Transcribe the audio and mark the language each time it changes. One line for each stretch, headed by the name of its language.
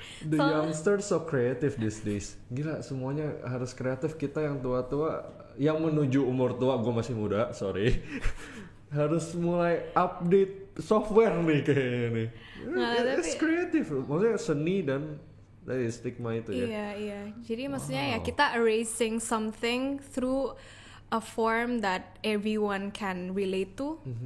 English: the youngsters so creative these days.
Indonesian: Gila, semuanya harus kreatif. Kita yang tua-tua, yang menuju umur tua, gue masih muda, sorry. Harus mulai update software nih kayaknya nih.
English: It's creative,
Indonesian: maksudnya seni dan dari stigma itu ya. Iya. Jadi maksudnya ya kita
English: erasing something through a form that everyone can relate to.